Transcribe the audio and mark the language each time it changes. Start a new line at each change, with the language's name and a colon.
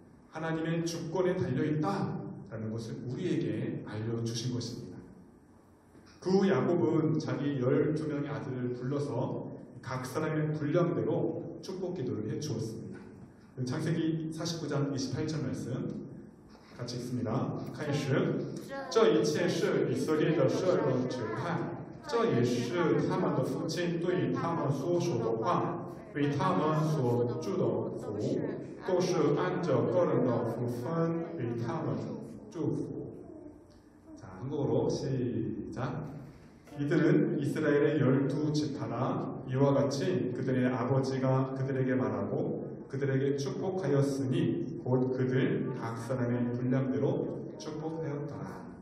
Korean: 하나님의 주권에 달려있다라는 것을 우리에게 알려주신 것입니다. 그 후 야곱은 자기 12명의 아들을 불러서 각 사람의 분량대로 축복 기도를 해주었습니다. 창세기 49장 28절 말씀 같이 읽습니다.
Chinese: 开始这一切是以色列的舍人指看，这也是他们的父亲对他们所说的话，为他们所祝的福，都是按着个人的福分为他们祝福.
Korean: 자, 한국어로 시작. 이들은 이스라엘의 12지파나 이와 같이 그들의 아버지가 그들에게 말하고 그들에게 축복하였으니 곧 그들 각 사람의 분량대로 축복하였더라.